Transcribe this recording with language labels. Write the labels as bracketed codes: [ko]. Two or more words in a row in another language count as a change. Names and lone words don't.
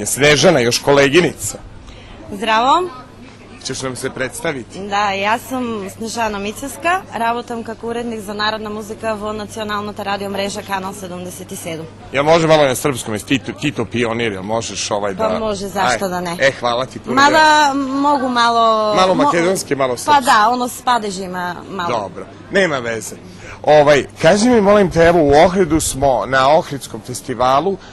[sr] Snežana, još koleginica. Zdravo. Ćeš nam se predstaviti? [mk] Да, јас сум Снежана Мицевска, работам како уредник за народна музика во националната радио мрежа Канал 77. [sr] Jel može malo na srpskom, jesi Tito pionir, jel možeš da... Pa može, zašto da ne. Hvala ti puno. Mada mogu malo... Malo makedonski, malo srpski. Pa da, ono s padežima malo. Dobro, nema veze. Kaži mi, molim te, evo u Ohridu smo na Ohridskom festivalu.